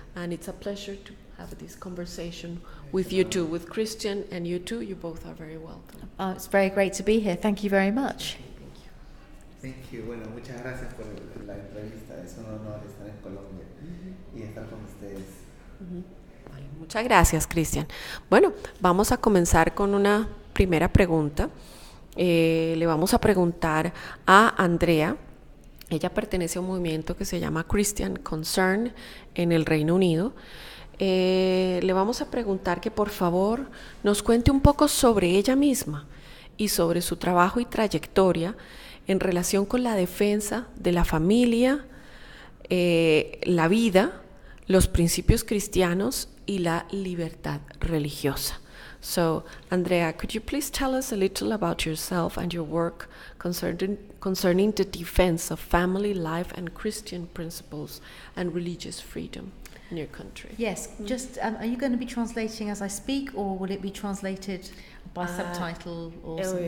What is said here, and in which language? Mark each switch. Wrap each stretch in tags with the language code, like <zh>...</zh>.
<en>And it's a pleasure to have this conversation with you too, with Christian and you too. You both are very welcome. It's very great to be here. Thank you very much. Thank you.</en> <es>Bueno, muchas gracias por la entrevista. Es un honor estar en Colombia y estar con ustedes. Vale, muchas gracias, Cristian. Bueno, vamos a comenzar con una primera pregunta. Le vamos a preguntar a Andrea. Ella pertenece a un movimiento que se llama Christian Concern en el Reino Unido. Le vamos a preguntar que por favor nos cuente un poco sobre ella misma y sobre su trabajo y trayectoria en relación con la defensa de la familia, la vida, los principios cristianos y la libertad religiosa.</es> <en>So, Andrea, could you please tell us a little about yourself and your work concerning the defense of family life and Christian principles and religious freedom in your country? Yes, just are you going to be translating as I speak, or will it be translated by subtitle or</en>